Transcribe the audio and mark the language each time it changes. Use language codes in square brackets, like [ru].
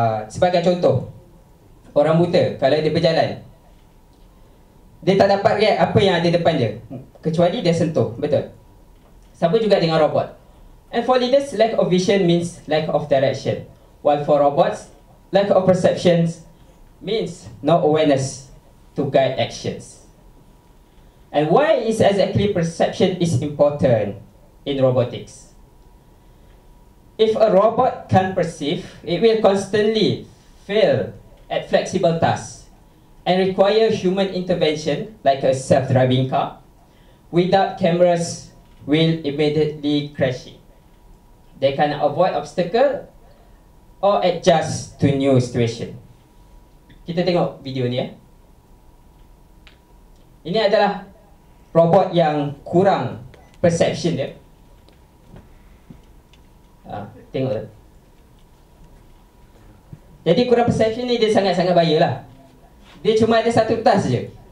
[ms] Sebagai contoh, orang buta kalau dia berjalan, dia tak dapat react apa yang ada depan dia, kecuali dia sentuh, betul? Sama juga dengan robot. [en] And for leaders, lack of vision means lack of direction, while for robots, lack of perceptions means no awareness to guide actions. And why is exactly perception is important in robotics? If a robot can perceive, it will constantly fail at flexible tasks and require human intervention like a self-driving car. Without cameras, will immediately crash it. They can avoid obstacle or adjust to new situation. [ms] Kita tengok video ni. Ini adalah robot yang kurang perception dia. Tengok lah. Jadi kurang perception ni dia sangat-sangat bahaya lah. Dia cuma ada satu task je.